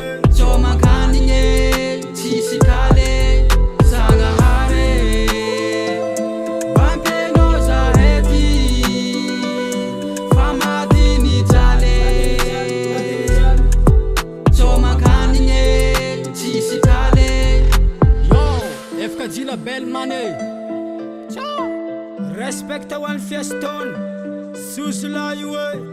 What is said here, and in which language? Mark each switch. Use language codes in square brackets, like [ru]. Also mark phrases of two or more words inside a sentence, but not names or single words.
[mg] Tsao mankany nye, tsisy kale, Zagnahary. Bampeno zahety, fa maty ny jaly. Tsao mankany nye, tsisy kale. [en] Yo, F K J label man e. Ciao. [mg] Respect ho an'ny Fieston. Zozolahy io e.